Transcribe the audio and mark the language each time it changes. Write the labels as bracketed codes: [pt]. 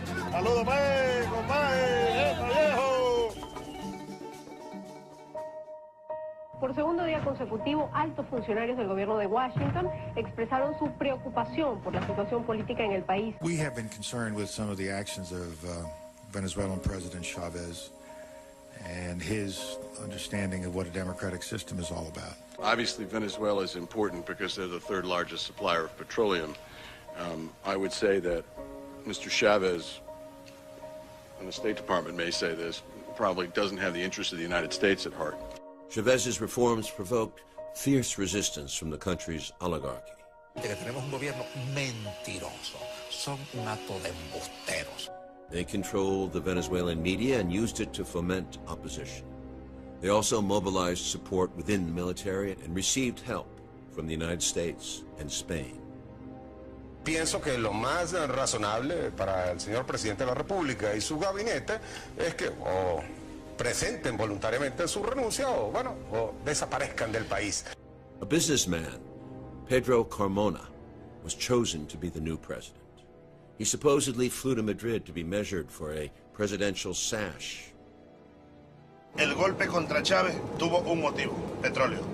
[es] Saludos, compadre, viejo. Por segundo día consecutivo, altos funcionarios del gobierno de Washington expresaron su preocupación por la situación política en el país. [en] We have been concerned with some of the actions of Venezuelan President Chavez and his understanding of what a democratic system is all about. Obviously, Venezuela is important because they're the third largest supplier of petroleum. I would say that Mr. Chavez, and the State Department may say this, probably doesn't have the interests of the United States at heart. Chavez's reforms provoked fierce resistance from the country's oligarchy. [es] Tenemos un gobierno mentiroso. Son un hato de embusteros. [en] They controlled the Venezuelan media and used it to foment opposition. They also mobilized support within the military and received help from the United States and Spain. [es] Pienso que lo más razonable para el señor presidente de la República y su gabinete es que o presenten voluntariamente su renuncia o, bueno, o desaparezcan del país. [en] A businessman, Pedro Carmona, was chosen to be the new president. He supposedly flew to Madrid to be measured for a presidential sash. [es] El golpe contra Chávez tuvo un motivo, petróleo.